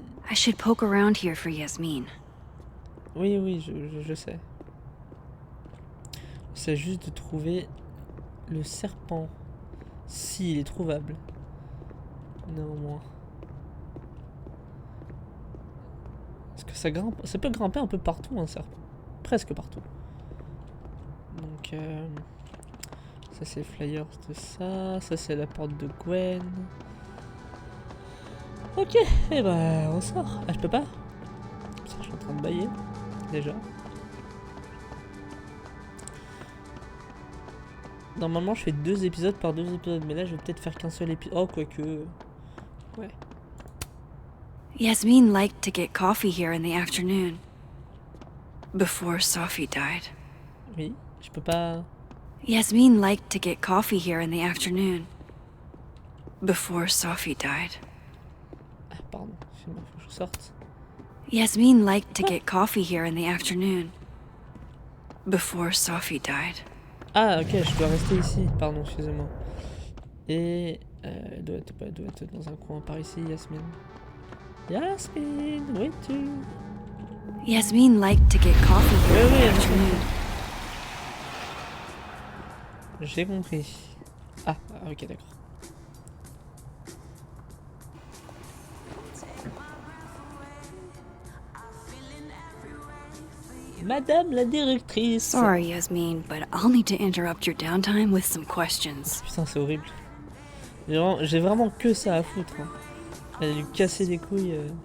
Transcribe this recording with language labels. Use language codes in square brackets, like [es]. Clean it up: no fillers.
[en] I should poke around here for Yasmin. [fr] Oui, oui, je sais. C'est juste de trouver le serpent. S'il est trouvable. Néanmoins. Parce que ça grimpe. Ça peut grimper un peu partout, un serpent. Presque partout. Donc, ça c'est le flyer de ça. Ça c'est la porte de Gwen. Ok, et bah on sort. Ah, je peux pas. Ça, je suis en train de bailler. Déjà. Normalement, je fais 2 épisodes par 2 épisodes. Mais là, je vais peut-être faire qu'un seul épisode. Oh, quoique. Ouais. [en] Yasmin liked to get coffee here in the afternoon. Before Sophie died. [fr] Oui, je peux pas. [en] Yasmin liked to get coffee here in the afternoon. Before Sophie died. [fr] Ah, pardon. Faut que je sorte. [en] Yasmin liked to get coffee here in the afternoon. Before Sophie died. [fr] Ah, ok, je dois rester ici. Pardon, excusez-moi. Et. Elle doit être dans un coin par ici, Yasmin. Yasmin, où es-tu? [en] Yasmin liked to get coffee here in the [fr] Oui, [en] afternoon. [fr] j'ai compris. Ah, ok, d'accord. Madame la directrice. [en] Sorry, Yasmin, but I'll need to interrupt your downtime with some questions. [fr] Putain, c'est horrible. J'ai vraiment que ça à foutre. Hein. Elle a lui casser les couilles.